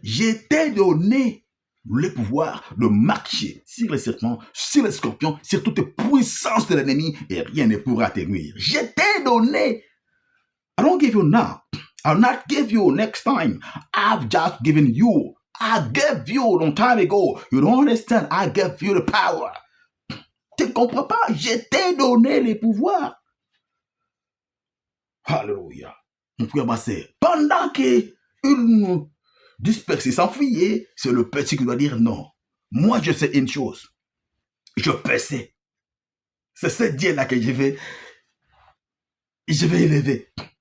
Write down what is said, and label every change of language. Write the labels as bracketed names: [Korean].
[French] Je t'ai donné le pouvoir de marcher sur les serpents, sur les scorpions, sur toutes les puissances de l'ennemi et rien ne pourra te nuire. Je t'ai donné. [English] I don't give you now. I'll not give you next time. I've just given you. I gave you a long time ago. You don't understand. I gave you the power. [French] Tu ne comprends pas? Je t'ai donné les pouvoirs. Alléluia. Mon frère, ma sœur, pendant qu'il dispersé, s'enfuyait, c'est le petit qui doit dire non. Moi, je sais une chose. Je peux. C'est ce Dieu-là que je vais élever.